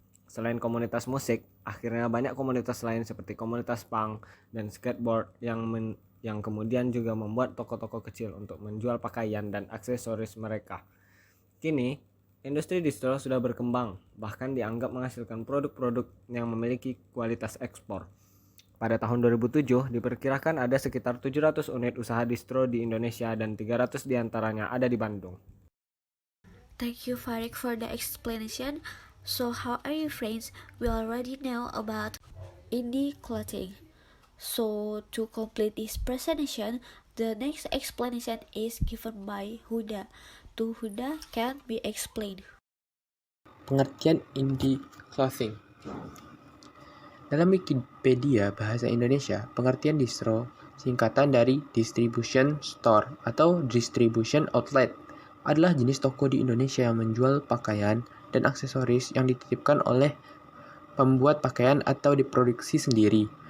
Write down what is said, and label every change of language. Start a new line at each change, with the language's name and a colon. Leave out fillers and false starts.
Indonesian: Selain komunitas musik, akhirnya banyak komunitas lain seperti komunitas punk dan skateboard yang kemudian juga membuat toko-toko kecil untuk menjual pakaian dan aksesoris mereka. Kini, industri distro sudah berkembang, bahkan dianggap menghasilkan produk-produk yang memiliki kualitas ekspor. Pada tahun 2007, diperkirakan ada sekitar 700 unit usaha distro di Indonesia dan 300 diantaranya ada di Bandung.
English: Thank you, Farid, for the explanation. So, how are you, friends? We already know about indie clothing. So, to complete this presentation, the next explanation is given by Huda. To Huda can be explained.
Indonesian: Pengertian indie clothing. Dalam Wikipedia Bahasa Indonesia, pengertian distro singkatan dari distribution store atau distribution outlet adalah jenis toko di Indonesia yang menjual pakaian dan aksesoris yang dititipkan oleh pembuat pakaian atau diproduksi sendiri.